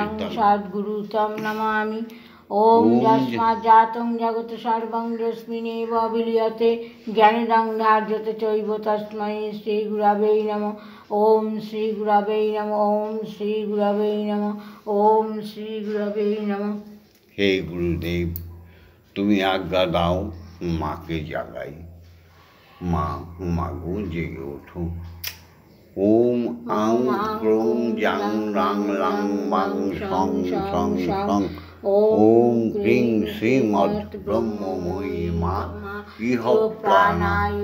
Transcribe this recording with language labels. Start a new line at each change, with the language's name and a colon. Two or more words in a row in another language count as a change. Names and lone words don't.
Sanskrit: সদ্গুরুতম নমামি। ওম যস্মাৎ জাতং জগৎ সর্বং যস্মিন্নেব বিলীয়তে জ্ঞানদং ধার্যতে চৈব তস্मै শ্রী গুরবে নমঃ। ওম শ্রী গুরবে নমঃ। ওম শ্রী গুরবে নমঃ। ওম শ্রী গুরবে নমঃ।
Bangla: হে গুরুদেব, তুমি আজ্ঞা দাও মাকে জাগাই। মা, মাগো জেগে ওঠো।
Sanskrit: ওম আং ক্রোং জাং রাং লাং বাং সং সং সং। ওম ক্রিং শ্রীমৎ ব্রহ্মময়ী মা ইহ প্রাণায়